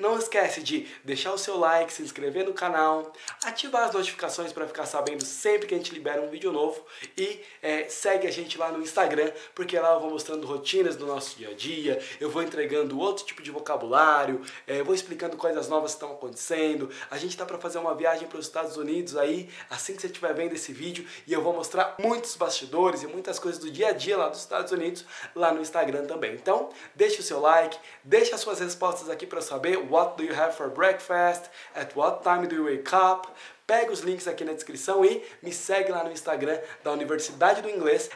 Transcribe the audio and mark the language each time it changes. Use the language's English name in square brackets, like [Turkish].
[Portuguese] Não esquece de deixar o seu like, se inscrever no canal, ativar as notificações para ficar sabendo sempre que a gente libera um vídeo novo e segue a gente lá no Instagram, porque lá eu vou mostrando rotinas do nosso dia a dia, eu vou entregando outro tipo de vocabulário, eu vou explicando coisas novas que estão acontecendo. A gente tá para fazer uma viagem para os Estados Unidos aí, assim que você estiver vendo esse vídeo, e eu vou mostrar muitos bastidores e muitas coisas do dia a dia lá dos Estados Unidos, lá no Instagram também. Então, deixa o seu like, deixa as suas respostas aqui para eu saber. [English] What do you have for breakfast? At what time do you wake up? [Portuguese] Pega os links aqui na descrição e me segue lá no Instagram da Universidade do Inglês.